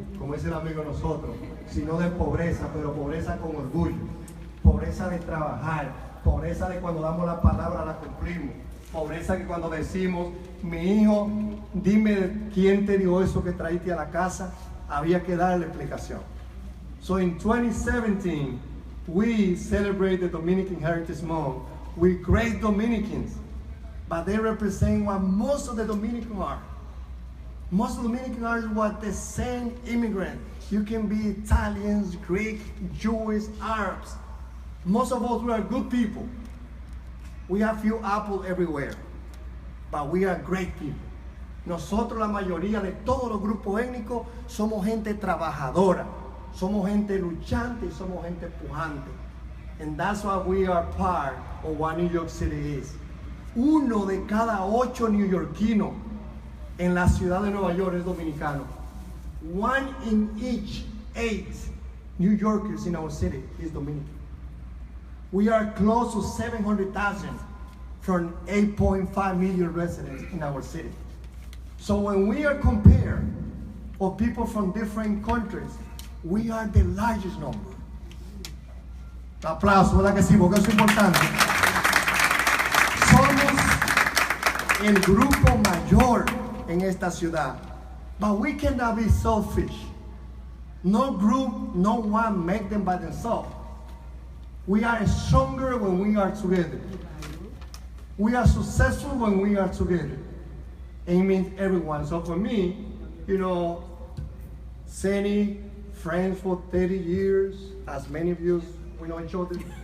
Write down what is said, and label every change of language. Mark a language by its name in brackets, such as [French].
[Spanish] como dice el amigo de nosotros, sino de pobreza, pero pobreza con orgullo, pobreza de trabajar, pobreza de cuando damos la palabra la cumplimos, pobreza que cuando decimos, mi hijo, dime quién te dio eso que traíste a la casa, había que darle explicación. [English] So in 2017, we celebrate the Dominican Heritage Month with great Dominicans, but they represent what most of the Dominicans are. Most of the Dominicans are what the same immigrant. You can be Italians, Greek, Jewish, Arabs. Most of us, we are good people. We have few apples everywhere, but we are great people. [Spanish] Nosotros, la mayoría de todos los grupos étnicos, somos gente trabajadora, somos gente luchante y somos gente pujante. [English] And that's why we are part of what New York City is. [Spanish] 1 de cada 8 neoyorquinos en la ciudad de Nueva York es dominicano. [English] 1 in each 8 New Yorkers in our city is Dominican. We are close to 700,000 from 8.5 million residents in our city. So when we are compared of people from different countries, we are the largest number. [Spanish] Aplauso, ¿verdad que sí? Porque eso es importante. Somos el grupo mayor en esta ciudad. [English] But we cannot be selfish. No group, no one make them by themselves. We are stronger when we are together. We are successful when we are together. And it means everyone. So for me, you know, Seni, friends for 30 years, as many of you, we know each other.